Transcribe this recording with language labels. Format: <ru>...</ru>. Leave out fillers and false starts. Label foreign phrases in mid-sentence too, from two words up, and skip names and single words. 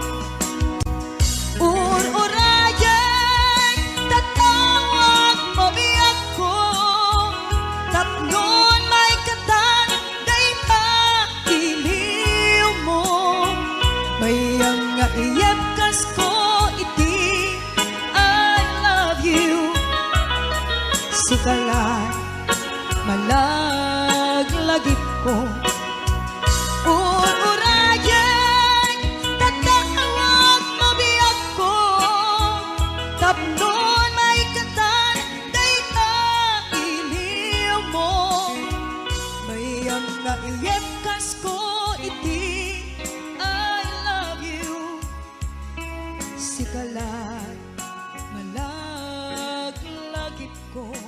<ilo>Ur-urayan tatawag mabiyak ko, tapnon may katan dayta iliw mo. Bayang nga iyap kas ko iti</ilo> <en>I love you.</en> <ilo>Sigala malaglagip ko. Ur-urayan tatawag mabiyak ko, tapnon may katan dayta iliw mo. Bayang nga iyap kas ko iti</ilo> <en>I love you.</en> <ilo>Sigala malaglagip ko.</ilo>